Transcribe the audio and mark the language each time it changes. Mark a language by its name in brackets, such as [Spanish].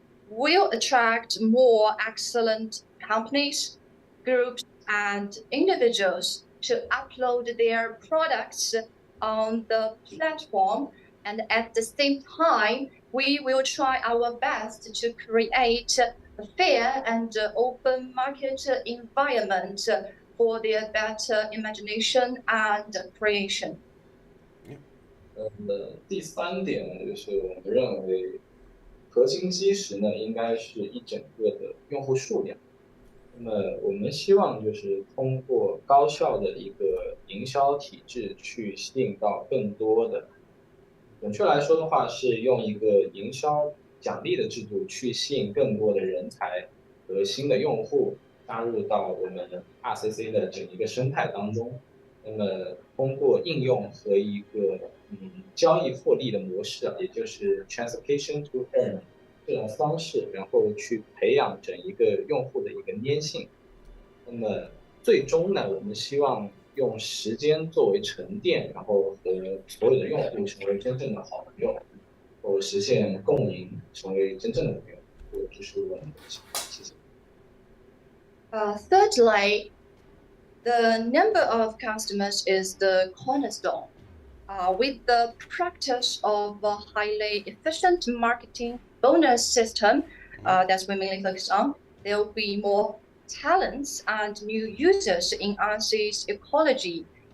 [English] We'll attract more excellent companies, groups, and individuals to upload their products on the platform. And at the same time, we will try our best to create a fair and open market environment for their better imagination and creation. [Chinese] 第三点呢，就是我们认为核心基石呢，应该是一整个的用户数量。那么我们希望就是通过高效的一个营销体制去吸引到更多的，准确来说的话，是用一个营销奖励的制度去吸引更多的人才和新的用户加入到我们 RCC 的整一个生态当中。那么通过应用和一个交易获利的模式也就是 transaction to earn 这种方式，然后去培养整一个用户的一个粘性。那么最终呢，我们希望用时间作为沉淀，然后和所有的用户成为真正的好朋友，然后实现共赢，成为真正的朋友。这是我们的想法。谢谢。 [English] Thirdly, the number of customers is the cornerstone. With the practice of a highly efficient marketing bonus system that's we mainly focus on, there will be more talents and new users in RC's ecology.